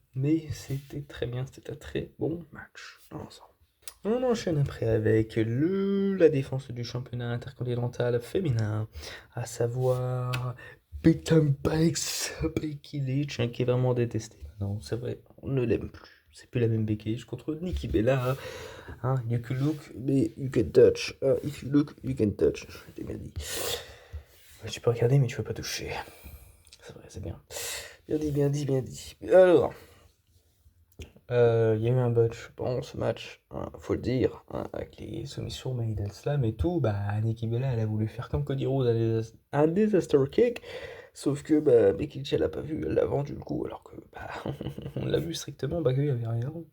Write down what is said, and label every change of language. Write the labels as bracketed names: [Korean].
[French] mais c'était très bien, c'était un très bon match dans l'ensemble. On enchaîne après avec la défense du championnat intercontinental féminin, à savoir Becky Lynch, hein, qui est vraiment détesté. Non, c'est vrai, on ne l'aime plus. C'est plus la même Becky Lynch contre Nikki Bella. [English] Hein, you can look, [French] mais [English] you can touch. If you look, you can touch. [French] Je t'ai bien dit. Ouais, tu peux regarder, mais tu peux pas toucher. C'est vrai, c'est bien. Bien dit, bien dit, bien dit. Alors, il y a eu un botch bon ce match, hein, faut le dire, hein, avec les soumissions Maiden Slam et tout. Bah, Nikki Bella, elle a voulu faire comme Cody Rhodes, un disaster kick, sauf que bah, Becky Lynch, elle a pas vu, elle l'a vendu le coup, alors que bah, on l'a vu strictement, bah, qu'il y avait rien.